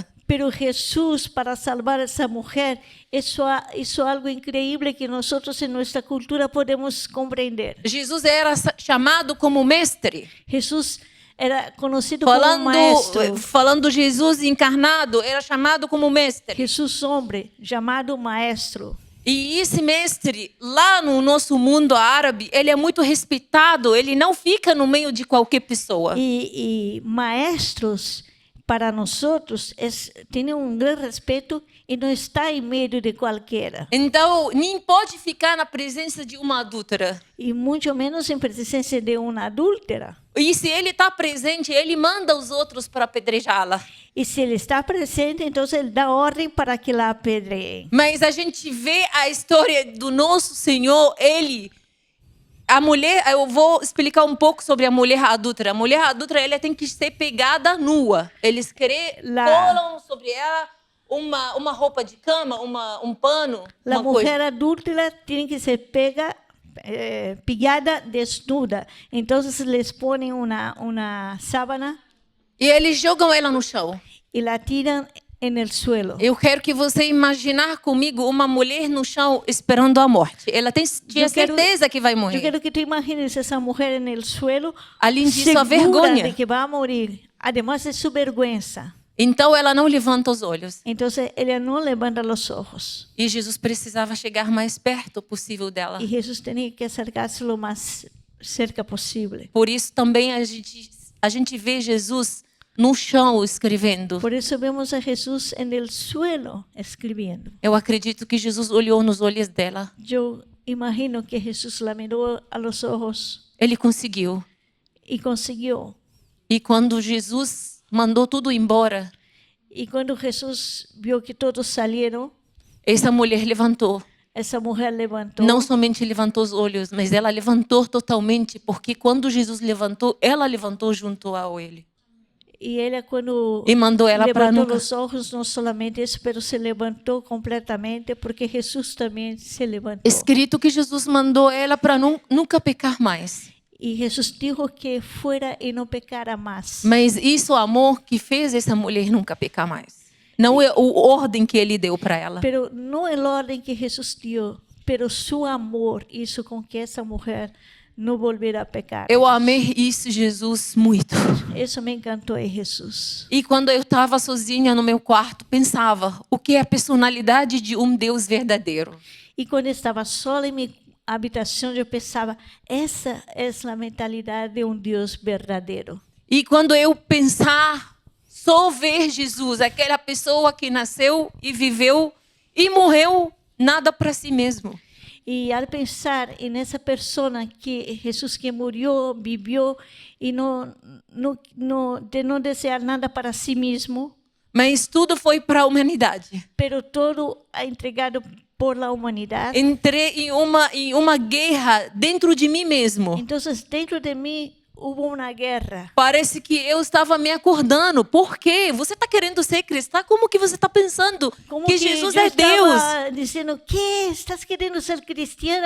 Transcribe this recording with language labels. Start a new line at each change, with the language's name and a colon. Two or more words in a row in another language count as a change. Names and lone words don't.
Spanish: Pero Jesús, para salvar a esa mujer, hizo algo increíble que nosotros en nuestra cultura podemos comprender.
Portuguese: Jesus era chamado como mestre.
Spanish: Jesús era conocido como maestro.
Portuguese: Falando Jesus encarnado, era chamado como mestre.
Spanish: Jesús hombre, llamado maestro.
Portuguese: E esse mestre, lá no nosso mundo árabe, ele é muito respeitado, ele não fica no meio de qualquer pessoa.
Spanish: Y maestros, para nosotros, tienen un gran respeto y no está en medio de cualquiera.
Portuguese: Então, nem pode ficar na presença de uma adúltera.
Spanish: Y mucho menos en presencia de una adúltera.
Portuguese: E se ele está presente, ele manda os outros para apedrejá-la.
Spanish: Y si él está presente, entonces él da orden para que la apedreen.
Portuguese: Mas a gente vê a história do nosso Senhor, a mulher, eu vou explicar um pouco sobre a mulher adúltera. A mulher adúltera, ela tem que ser pegada nua. Eles colam sobre ela uma roupa de cama, um pano,
Spanish: La
Portuguese: uma
Spanish: mujer
Portuguese: coisa.
Spanish: adúltera tiene que ser pillada desnuda. Entonces les ponen una sábana
Portuguese: E eles jogam ela no chão.
Spanish: y la tiran en el suelo.
Portuguese: Eu quero que você imaginar comigo uma mulher no chão esperando a morte. Ela tinha certeza que vai
Spanish: Yo
Portuguese: morrer.
Spanish: quiero que te imagines esa mujer en el suelo,
Portuguese: Além disso, a
Spanish: segura
Portuguese: vergonha.
Spanish: de que va a morir, además de su vergüenza.
Portuguese: Então ela não levanta os olhos.
Spanish: Entonces ella no levanta los ojos.
Portuguese: E Jesus precisava chegar mais perto possível dela.
Spanish: Y Jesús tenía que acercarse lo más cerca posible.
Portuguese: Por isso também a gente vê Jesus no chão escrevendo.
Spanish: Por eso vemos a Jesús en el suelo escribiendo.
Portuguese: Eu acredito que Jesus olhou nos olhos dela.
Spanish: Yo imagino que Jesús la miró a los ojos
Portuguese: Ele conseguiu.
Spanish: y consiguió.
Portuguese: E quando Jesus mandou tudo embora,
Spanish: Y cuando Jesús vio que todos salieron,
Portuguese: essa mulher levantou.
Spanish: esa mujer levantó.
Portuguese: Não somente levantou os olhos, mas ela levantou totalmente, porque quando Jesus levantou, ela levantou junto a ele.
Spanish: Y ella cuando
Portuguese: E mandou ela para
Spanish: levantó
Portuguese: nunca.
Spanish: los ojos, no solamente eso, pero se levantó completamente, porque Jesús también se levantó.
Portuguese: Escrito que Jesus mandou ela para nunca pecar mais.
Spanish: Y Jesús dijo que fuera y no pecara más.
Portuguese: Mas isso, o amor que fez essa mulher nunca pecar mais. Não é o ordem que ele deu para ela.
Spanish: Pero no el orden que Jesús dio, pero su amor hizo con que esa mujer no volviera a pecar.
Portuguese: Eu amei isso, Jesus, muito.
Spanish: Eso me encantó de Jesús.
Portuguese: E quando eu estava sozinha no meu quarto, pensava, o que é a personalidade de um Deus verdadeiro?
Spanish: Y cuando estaba sola en mi habitación, yo pensaba, esa es la mentalidad de un Dios verdadero.
Portuguese: E quando eu pensar só ver Jesus, aquela pessoa que nasceu e viveu e morreu nada para si mesmo. E ao pensar nessa pessoa que Jesus que morreu, viveu e de não desejar nada para si mesmo, Mas tudo foi para a humanidade.
Spanish: pero todo entregado por la humanidade.
Portuguese: Entrei em uma guerra dentro de mim mesmo. Então, dentro de mim houve uma guerra. Parece que eu estava me acordando. Por quê? Você está querendo ser cristã? Como que você está pensando Como que Jesus eu é Deus? estava dizendo, que estás querendo ser cristiana?